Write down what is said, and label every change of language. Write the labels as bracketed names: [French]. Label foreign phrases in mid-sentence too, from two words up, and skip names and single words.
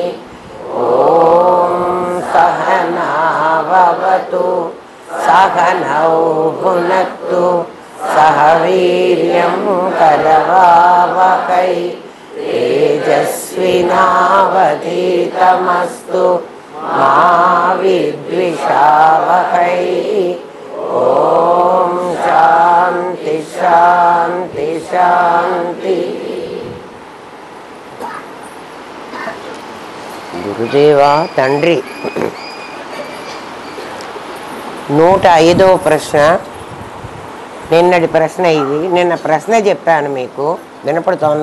[Sanskrit] ॐ सहना भवतु सहनौ भुनक्तु सह वीर्यं करवावहै तेजस्विनावधीतमस्तु मा विद्विषावहै। ॐ शान्ति शान्ति शान्ति। [Telugu] గురుదేవా తండ్రి 105వ ప్రశ్న. నిన్నటి ప్రశ్న ఇది. నిన్న ప్రశ్న చెప్పాను మీకు, వినపడుతోంది.